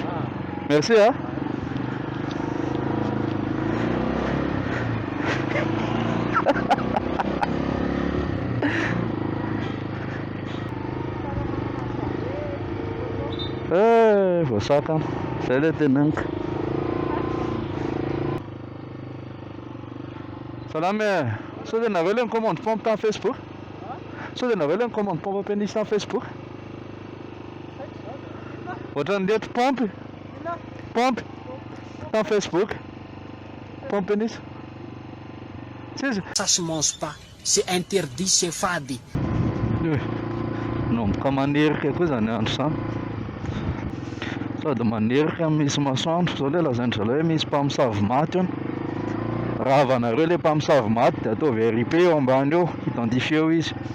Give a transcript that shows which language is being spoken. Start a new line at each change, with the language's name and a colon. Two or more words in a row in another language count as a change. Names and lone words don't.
French: Merci hein. Voasakana.
Malagasy: Zay ilay teneniko. Salama e. Sao dia nareo ilay
French: commande pompe
Malagasy: tamin'ny Facebook? Sao dia nareo ilay
French: commande pompe à pénis
Malagasy: tamin'ny Facebook? Ohatran'ny leto pompe tamin'ny Facebook.
French: Pompe pénis. Tsisy? Ça se mange pas, c'est interdit, c'est fady.
Malagasy: Nomboka manerika koa zany andro zany. Sady manerika misy masoandro zao ilay lazainy zalahy hoe misy mpamosavy maty any. Raha avanareo ilay mpamosavy maty dia ataovy RIP eo ambany eo, identifie eo izy.